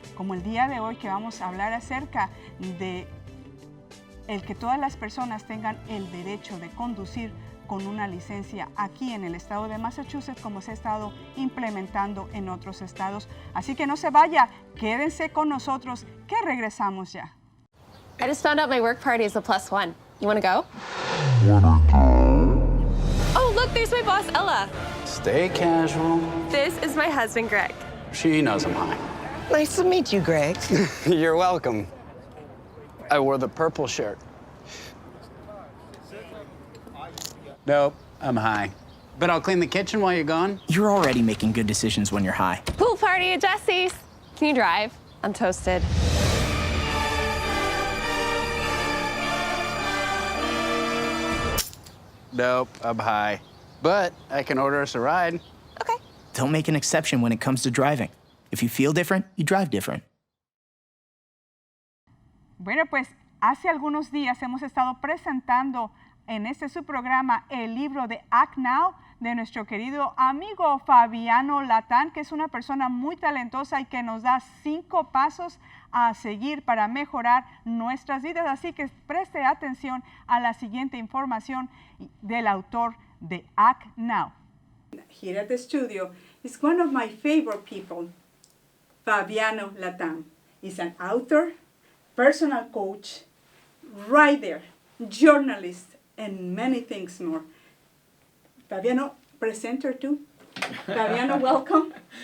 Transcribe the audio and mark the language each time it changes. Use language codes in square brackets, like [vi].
[es] Como el día de hoy que vamos a hablar acerca de el que todas las personas tengan el derecho de conducir con una licencia aquí en el estado de Massachusetts, como se ha estado implementando en otros estados. Así que no se vaya, quédense con nosotros, que regresamos ya. [en] I just found out my work party is a +1. You want to go? Oh, look, there's my boss, Ella. Stay casual. This is my husband, Greg. She knows I'm high. Nice to meet you, Greg. You're welcome. I wore the purple shirt. Nope, I'm high. But I'll clean the kitchen while you're gone. You're already making good decisions when you're high. Pool party at Jesse's. Can you drive? I'm toasted. Nope, I'm high. But I can order us a ride. Okay. Don't make an exception when it comes to driving. If you feel different, you drive different. [es] Bueno, pues hace algunos días hemos estado presentando en este su programa el libro de Act Now de nuestro querido amigo Fabiano Latán, que es una persona muy talentosa y que nos da 5 pasos a seguir para mejorar nuestras vidas. Así que preste atención a la siguiente información del autor de Act Now. [en] Here at the studio is one of my favorite people, Fabiano Latán. He's an author, personal coach, writer, journalist, and many things more. Fabiano, presenter too. Fabiano, welcome.